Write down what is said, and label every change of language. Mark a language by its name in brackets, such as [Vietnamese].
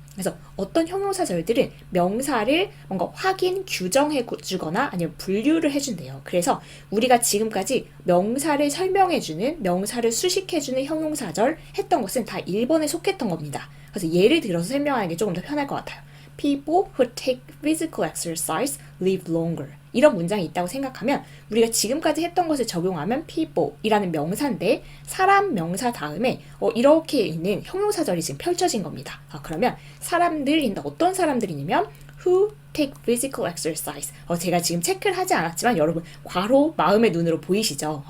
[Korean] 그래서 어떤 형용사절들은 명사를 뭔가 확인, 규정해 주거나 아니면 분류를 해준대요. 그래서 우리가 지금까지 명사를 설명해주는, 명사를 수식해주는 형용사절 했던 것은 다 1번에 속했던 겁니다. 그래서 예를 들어서 설명하는 게 조금 더 편할 것 같아요. [English] People who take physical exercise live longer. [Korean] 이런 문장이 있다고 생각하면 우리가 지금까지 했던 것을 적용하면 people이라는 명사인데 사람 명사 다음에 이렇게 있는 형용사절이 지금 펼쳐진 겁니다. 그러면 사람들인데 어떤 사람들이냐면 [English] who take physical exercise. [Korean] 제가 지금 체크를 하지 않았지만 여러분 괄호 마음의 눈으로 보이시죠?